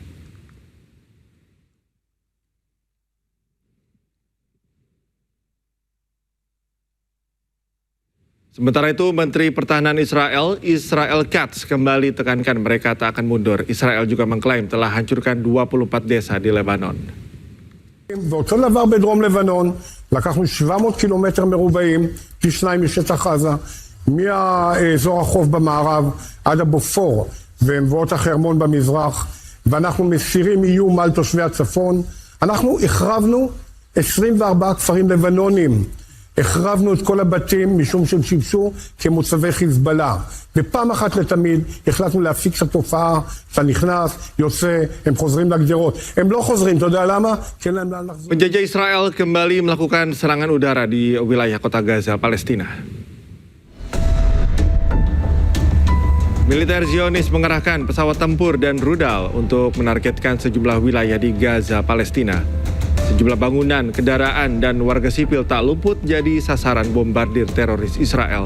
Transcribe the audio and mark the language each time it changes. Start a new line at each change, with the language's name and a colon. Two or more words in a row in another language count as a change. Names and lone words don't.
Indonesian: Sementara itu, Menteri Pertahanan Israel Katz kembali tekankan mereka tak akan mundur. Israel juga mengklaim telah hancurkan 24 desa di Lebanon.
Hebrew: ואותו דבר בדרום לבנון, לקחנו 700 קילומטר מרובעים, פי 2 משטח עזה, מאזור החוף במערב עד הבופור ומבואות החרמון במזרח, ואנחנו מסירים איום על תושבי הצפון. אנחנו החרבנו 24 כפרים לבנונים. החרבנו את כל הבתים משום שהם שימשו כמוצבי חיזבאללה. ופעם אחת לתמיד החלטנו להפסיק את התופעה, אתה נכנס, יוצא, הם חוזרים לגדרות. הם לא חוזרים, אתה יודע למה? כי אין להם לאן לחזור.
Indonesian: Penjajah Israel kembali melakukan serangan udara di wilayah kota Gaza, Palestina. Militer Zionis mengerahkan pesawat tempur dan rudal untuk menargetkan sejumlah wilayah di Gaza, Palestina. Sejumlah bangunan, kendaraan, dan warga sipil tak luput jadi sasaran bombardir teroris Israel.